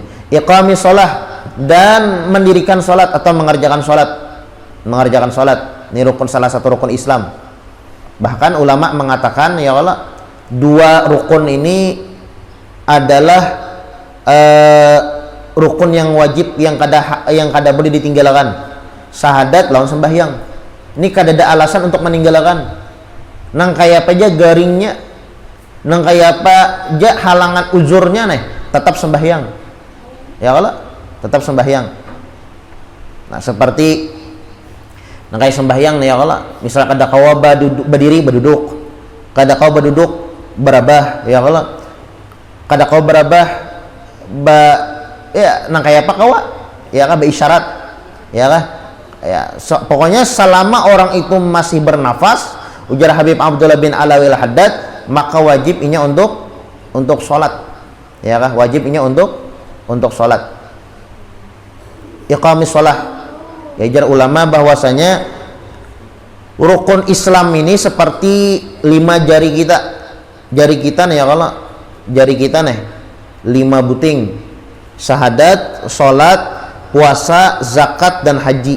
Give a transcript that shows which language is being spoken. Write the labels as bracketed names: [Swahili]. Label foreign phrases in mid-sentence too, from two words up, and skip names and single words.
[Arabic] إقام الصلاة, [Banjar] dan mendirikan salat atau mengerjakan salat. Ini rukun, salah satu rukun Islam. Bahkan ulama mengatakan [Arabic] يا الله, [Banjar] 2 rukun ini adalah rukun yang wajib yang kada boleh ditinggalkan. Syahadat lawan sembahyang. Ini kada ada alasan untuk meninggalkan. Nang kayak apa aja garingnya, nang kayak apa aja halangan uzurnya nih, tetap sembahyang. Ya kalau tetap sembahyang. Nah, seperti kayak sembahyang nih ya kalau misalnya kada kawa berdiri berduduk, kada kawa berduduk berabah ya kalau kada kawa berabah ya kayak apa kawa ya kan berisyarat ya kan ya pokoknya selama orang itu masih bernafas, ujar Habib Abdullah bin Alawi al-Haddad, maka wajib inya untuk sholat ya kan, wajib inya untuk sholat. [Arabic] إقام الصلاة, [Banjar] ya jar ulama bahwasanya rukun Islam ini seperti 5 jari kita nih ya kalau jari kita nih 5 buting: syahadat, sholat, puasa, zakat, dan haji.